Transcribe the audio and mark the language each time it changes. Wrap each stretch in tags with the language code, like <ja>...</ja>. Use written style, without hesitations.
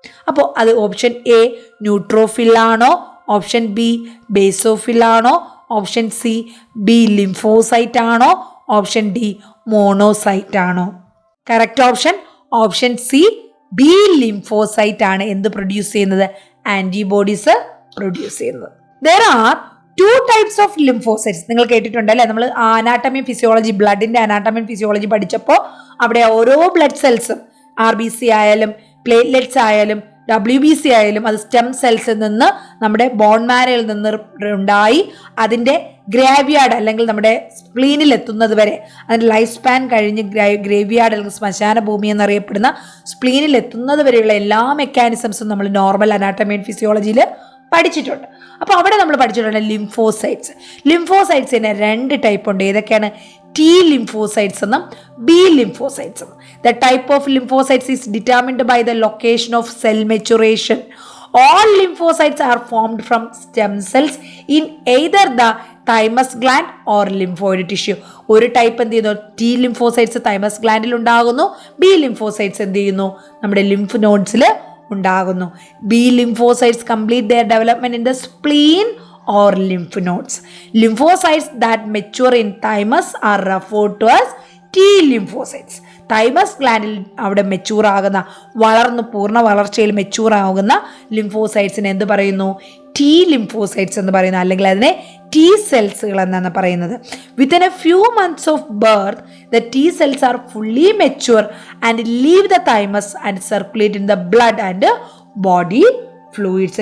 <ml>അപ്പോൾ അത് option A ന്യൂട്രോഫിലാണോ, option B ബേസോഫിലാണോ, option C B lymphocyte ആണോ, ഓപ്ഷൻ ഡി മോണോസൈറ്റ് ആണോ? Correct option option C B lymphocyte ആണ് എന്ത് പ്രൊഡ്യൂസ് ചെയ്യുന്നത്, ആൻറ്റിബോഡീസ് പ്രൊഡ്യൂസ് ചെയ്യുന്നത്.</ml> <en>There are two types of lymphocytes.</en> <ml>നിങ്ങൾ കേട്ടിട്ടുണ്ട് അല്ലേ? നമ്മൾ അനാട്ടമി ഫിസിയോളജി, ബ്ലഡിന്റെ അനാട്ടമി ഫിസിയോളജി പഠിച്ചപ്പോൾ അവിടെ ഓരോ ബ്ലഡ് സെൽസും RBC ആയാലും പ്ലേറ്റ്ലെറ്റ്സ് ആയാലും WBC ആയാലും അത് സ്റ്റെം സെൽസിൽ നിന്ന് നമ്മുടെ ബോൺ മാരയിൽ നിന്ന് ഉണ്ടായി അതിൻ്റെ ഗ്രേവിയാർഡ് അല്ലെങ്കിൽ നമ്മുടെ സ്പ്ലീനിൽ എത്തുന്നത് വരെ, അതിൻ്റെ ലൈഫ് സ്പാൻ കഴിഞ്ഞ് ഗ്രേവിയാർഡ് അല്ലെങ്കിൽ ശ്മശാന ഭൂമി എന്നറിയപ്പെടുന്ന സ്പ്ലീനിൽ എത്തുന്നത് വരെയുള്ള എല്ലാ മെക്കാനിസംസും നമ്മൾ നോർമൽ അനാട്ടമി ആൻഡ് ഫിസിയോളജിയിൽ പഠിച്ചിട്ടുണ്ട്. അപ്പോൾ അവിടെ നമ്മൾ പഠിച്ചിട്ടുണ്ട് ലിംഫോസൈറ്റ്സ്. ലിംഫോസൈറ്റ്സിന് രണ്ട് ടൈപ്പ് ഉണ്ട്. ഏതൊക്കെയാണ്? T lymphocytes എന്നും B lymphocytes എന്നും.</ml> <en>The type of lymphocytes is determined by the location of cell maturation. All lymphocytes are formed from stem cells in either the thymus gland or lymphoid tissue.</en> <ml>ഒരു type എന്ത് ചെയ്യുന്നു, T lymphocytes thymus ഗ്ലാൻഡിൽ ഉണ്ടാകുന്നു. B lymphocytes എന്ത് ചെയ്യുന്നു, നമ്മുടെ lymph നോഡ്സിൽ ഉണ്ടാകുന്നു.</ml> <en>B lymphocytes complete their development in the spleen or lymph nodes. Lymphocytes that mature in thymus are referred to as T lymphocytes.</en> <ml>Thymus ഗ്ലാൻഡിൽ അവിടെ mature ആകുന്ന, വളർന്ന് പൂർണ്ണ വളർച്ചയിൽ മെച്ചൂർ ആകുന്ന ലിംഫോസൈറ്റ്സിനെ എന്ത് പറയുന്നു, T lymphocytes എന്ന് പറയുന്നത്, അല്ലെങ്കിൽ അതിനെ T സെൽസുകൾ എന്നാണ് പറയുന്നത്.</ml> <en>Within a few months of birth the T cells are fully mature and leave the thymus and circulate in the blood and body fluids.</en>